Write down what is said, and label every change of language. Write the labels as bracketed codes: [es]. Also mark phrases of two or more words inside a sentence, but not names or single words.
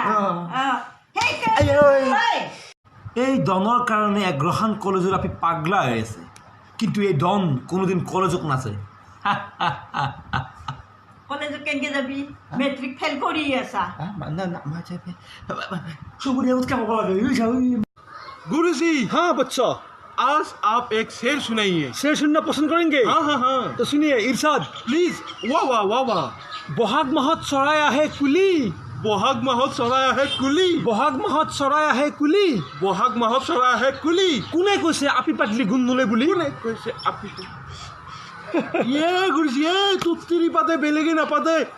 [as] এই ডনৰ কাৰণে এগ্ৰহান কলেজৰ আপি পাগলা হৈ আছে কিন্তু এই ডন কোনোদিন কলেজত নাযায় কলেজত কেনেকৈ যাবি মেট্ৰিক ফেল কৰি আছা [hi] गुरुजी हाँ बच्चा आज आप एक शेर सुनाइए। शेर सुनना पसंद करेंगे? हाँ हाँ हाँ तो सुनिए इरशाद। प्लीज। वाह वाह वाह वाह। [as] বহাগ মাহত চৰাই আহে কুলি, বহাগ মাহত চৰাই আহে কুলি, বহাগ মাহত চৰাই আহে কুলি। বহাগ মাহত চৰাই আহে কুলি। কোনে কৈছে আপি পাতলি গুণ নলে বুলি? কোনে কৈছে আপি? গুৰুজী তুত্তিৰি পাতে বেলেগে নাপাতে।